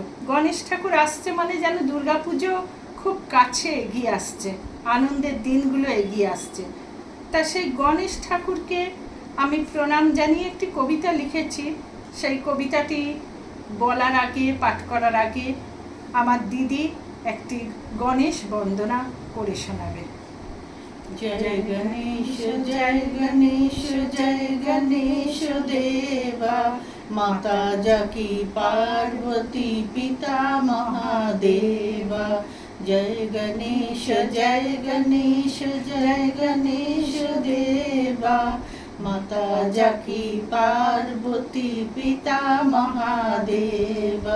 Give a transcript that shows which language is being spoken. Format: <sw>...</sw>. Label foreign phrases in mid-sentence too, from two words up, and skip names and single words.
<bn>গণেশ ঠাকুর আসছে মানে যেন দুর্গা পুজো খুব কাছে এগিয়ে আসছে, আনন্দের দিনগুলো এগিয়ে আসছে। তা সেই গণেশ ঠাকুরকে আমি প্রণাম জানিয়ে একটি কবিতা লিখেছি। সেই কবিতাটি বলার আগে, পাঠ করার আগে আমার দিদি একটি গণেশ বন্দনা করে শোনাবে।</bn> <hi>जय गणेश जय गणेश जय गणेश देवा, माता जाकी पार्वती पिता महादेवा। जय गणेश जय गणेश जय गणेश देवा, माता जाकी पार्वती पिता महादेवा।</hi>